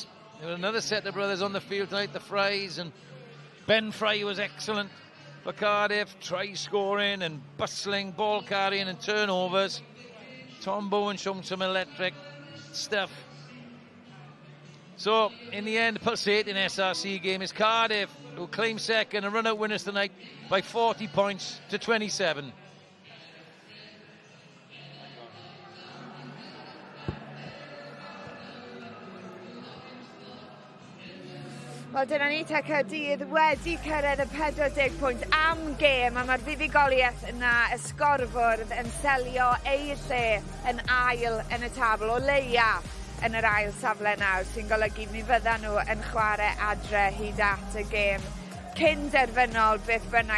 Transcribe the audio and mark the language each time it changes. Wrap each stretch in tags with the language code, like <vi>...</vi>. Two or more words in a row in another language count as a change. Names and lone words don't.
<en>There were another set of brothers on the field tonight, the Frys, and Ben Fry was excellent for Cardiff, try scoring and bustling, ball carrying and turnovers. Tom Bowen showing some electric stuff. So in the end, the pulsating SRC game is Cardiff, who claim second and run out winners tonight by 40 points to 27.</en> <cy>Wel, dyna ni te Caerdydd wedi cyrraedd y 40 pwynt am gêm, a mae'r fuddugoliaeth yna, y sgorfwrdd yn selio ei lle yn ail yn y tabl, o leia yn yr ail safle nawr, sy'n golygu mi fyddan nhw yn chwarae adre hyd at y gêm cyn derfynol beth bynnag.</cy>